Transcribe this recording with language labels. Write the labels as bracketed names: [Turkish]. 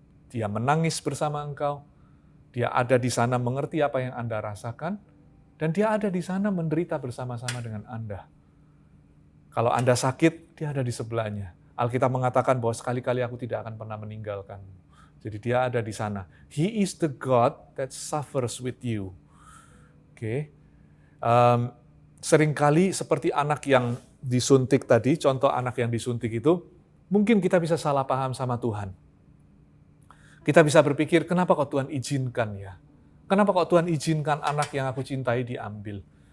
[Indonesian] Dia menangis bersama engkau, Dia ada di sana mengerti apa yang Anda rasakan, dan Dia ada di sana menderita bersama-sama dengan Anda. Kalau Anda sakit, Dia ada di sebelahnya. Alkitab mengatakan bahwa sekali-kali aku tidak akan pernah meninggalkanmu. Jadi Dia ada di sana. [English] He is the God that suffers with you. [Indonesian] Oke. Seringkali seperti anak yang disuntik tadi, contoh anak yang disuntik itu, mungkin kita bisa salah paham sama Tuhan. Kita bisa berpikir, kenapa kok Tuhan izinkan ya? Kenapa kok Tuhan izinkan anak yang aku cintai diambil?